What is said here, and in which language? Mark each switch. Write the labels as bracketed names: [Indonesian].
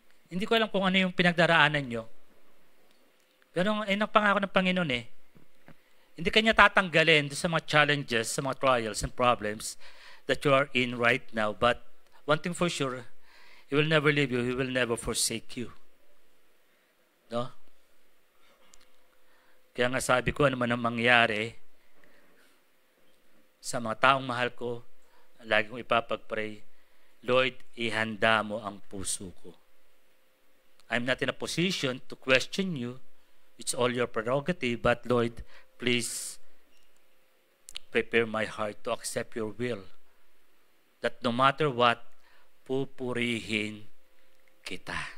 [Filipino] Hindi ko alam kung ano yung pinagdaraanan nyo. Pero ay nagpangako ng Panginoon eh. Hindi kanya tatanggalin sa mga challenges, sa mga [English] trials and problems that you are in right now. But one thing for sure, He will never leave you. He will never forsake you. No? [Filipino] Kaya nga sabi ko, ano man ang mangyari, sa mga taong mahal ko, lagi kong ipapag-pray, Lord, ihanda mo ang puso ko. [English] I'm not in a position to question you. It's all your prerogative, but Lord, please prepare my heart to accept your will. That no matter what, [Filipino] pupurihin kita.